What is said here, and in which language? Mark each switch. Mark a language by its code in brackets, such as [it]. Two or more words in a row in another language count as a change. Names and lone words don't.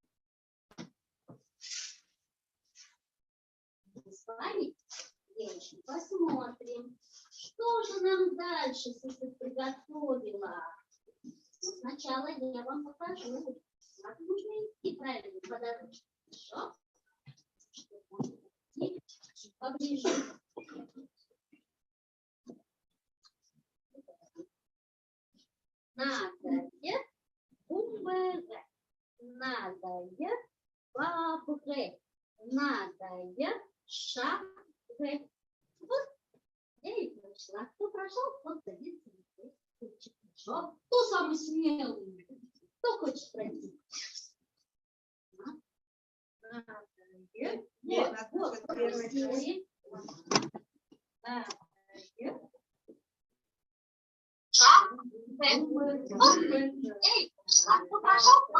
[ru] Мы с вами, девочки, посмотрим, что же нам дальше приготовила. Но сначала я вам покажу, как нужно идти правильно по дорожке. Хорошо? Поближе. Надое бумбэгэ. Надое бабгэ. Надое шаггэ. Вот я и прошла. Кто прошел, тот садится. Хорошо. Кто самый смелый? Кто хочет пройти? Вот, вот, попросили. Эй, кто прошел?